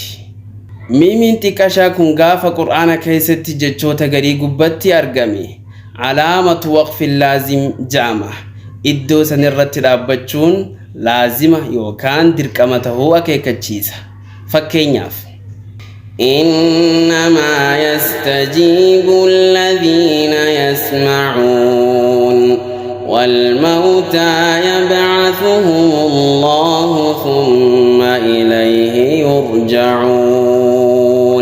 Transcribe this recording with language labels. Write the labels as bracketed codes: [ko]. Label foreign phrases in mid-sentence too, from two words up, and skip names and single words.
[om] Miimiin xiqqashaa kun gaafa qur'aana keessatti jechoota garii gubbatti argame [ar] علامة وقف لازم [om] jaama. Iddoo san irratti dhaabbachuun laazima yookaan dirqama ta'uu akeekachiisa. Fakkeenyaaf [ar] إنما يستجيب الذين يسمعون والموتى يبعثهم الله ثم إليه يرجعون.